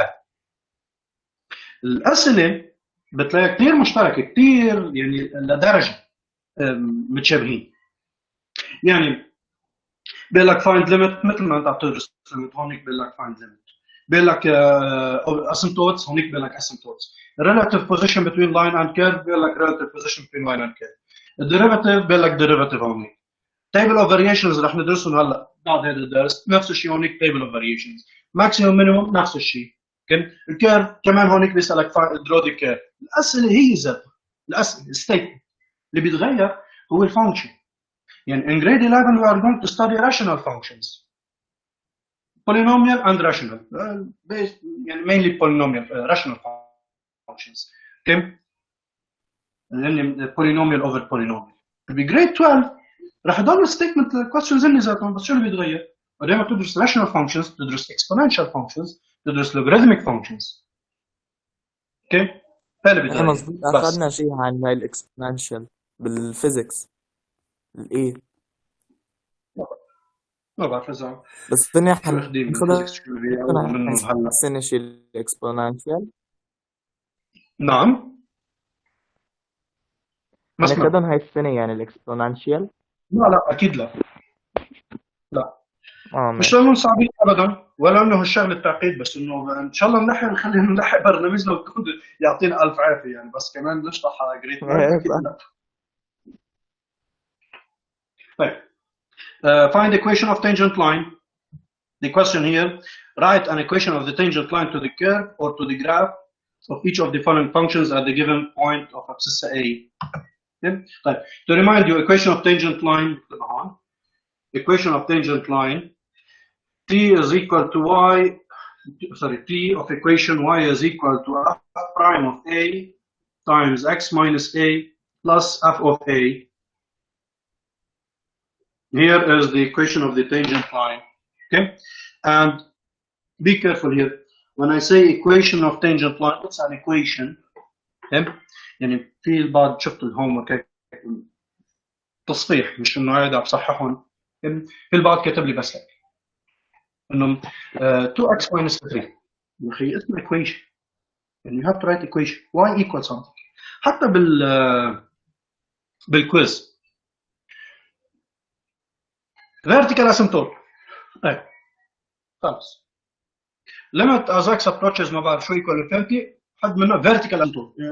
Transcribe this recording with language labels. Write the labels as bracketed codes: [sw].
[ar] هاي الاسئله بتلاقيها كثير مشتركه، كثير يعني لدرجه متشابهين. يعني بيقول لك فايند ليميت مثل ما انت عم تدرس ليميت، هونيك بيقول لك فايند ليميت. بيقول لك اسيمتوتس، هونيك بيقول لك اسيمتوتس. [en] relative position between line and curve [ar] بيقول لك [en] relative position between line and curve. [ar] الديريفاتيف بيقول لك derivative هونيك. تيبل اوف فاريشنز رح ندرسهم هلا بعد هذا الدرس، نفس الشيء هونيك تيبل اوف فاريشنز. ماكسيموم مينيموم نفس الشيء. الكيرف كمان هونيك بيسالك درو دي كيرف. الاسئله هي ذاتها، الاسئله الستيتمنت اللي بيتغير هو الفانكشن. [en] يعني in grade 11 we are going to study rational functions, polynomial and rational, based يعني mainly polynomial rational functions. [ar] اوكي. [en] لان polynomial over polynomial. [ar] بجريد 12 راح يضل ستيتمنت questions اللي ذاتهم، بس شو اللي بيتغير؟ دائما تدرس rational functions، تدرس exponential functions، تدرس logarithmic functions. اوكي. هذا اللي بيتغير مظبوط، بس. اخذنا شيء عن هاي الاكسبوننشال بالفيزيكس الايه، ما بعرف اذا بس الدنيا شو اخذين من حناخدها الفيزيكس، شو بيقولوا منهم هلا. السنه شيء الاكسبوننشال. نعم. ما سمعت. هناخدهم هاي السنه يعني الاكسبوننشال. لا لا اكيد لا. لا اه مش ماشي. لانهم صعبين ابدا، ولا انه الشغله التعقيد، بس انه ان شاء الله نلحق نخلينا نلحق برنامجنا ويكون يعطينا الف عافيه يعني، بس كمان نشطح على جريد 12 ايه اكيد صح. لا. طيب. [en] Find the equation of tangent line. The question here: write an equation of the tangent line to the curve or to the graph of each of the following functions at the given point of abscissa A. Okay. طيب. To remind you, equation of tangent line equation of tangent line t is equal to y, sorry, t of equation y is equal to f prime of a times x minus a plus f of a. Here is the equation of the tangent line. Okay, and be careful here. When I say equation of tangent line, it's an equation. [ar] Okay, يعني في البعض شفت الهوم ورك تصحيح، مش انه هذا بصححهم. في البعض كتب لي بس هيك انه [en] 2x minus 3. [ar] يا اخي اسمه equation. [en] يعني you have to write equation y equals something. [ar] حتى بالكويز [en] vertical asymptote. [ar] ايه خلص. [en] limit as x approaches [ar] ما بعرف شو [en] equal to 30 [ar] حد منه [en] vertical asymptote.